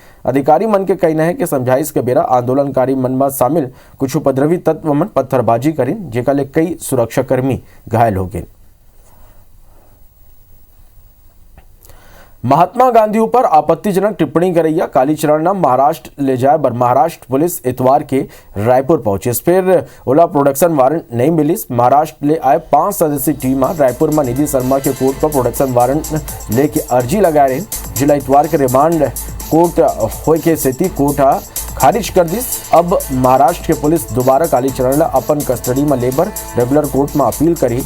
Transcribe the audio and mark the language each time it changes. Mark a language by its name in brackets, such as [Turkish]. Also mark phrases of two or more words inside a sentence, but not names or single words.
[Chhattisgarhi] अधिकारी मन के कहना है कि समझाइश के बेरा आंदोलनकारी मन में शामिल कुछ उपद्रवी तत्व मन पत्थरबाजी करिन, जेका ले कई सुरक्षाकर्मी घायल हो गए। महात्मा गांधी ऊपर आपत्तिजनक टिप्पणी करैया कालीचरण नाम महाराष्ट्र ले जाए बर महाराष्ट्र पुलिस इतवार के रायपुर पहुंचे। फिर ओला [English] production warrant [Chhattisgarhi] नहीं मिलिस। महाराष्ट्र ले आए 5 सदस्यीय टीम रायपुर में निधि शर्मा के कोर्ट पर [English] production warrant [Chhattisgarhi] लेके अर्जी लगाए रहे। जिला इतवार के [English] remand court [Chhattisgarhi] होए के स्थिति कोर्ट खारिज कर दी। अब महाराष्ट्र के पुलिस दोबारा कालीचरण अपन कस्टडी में लेबर [English] regular court [Chhattisgarhi] में अपील करी।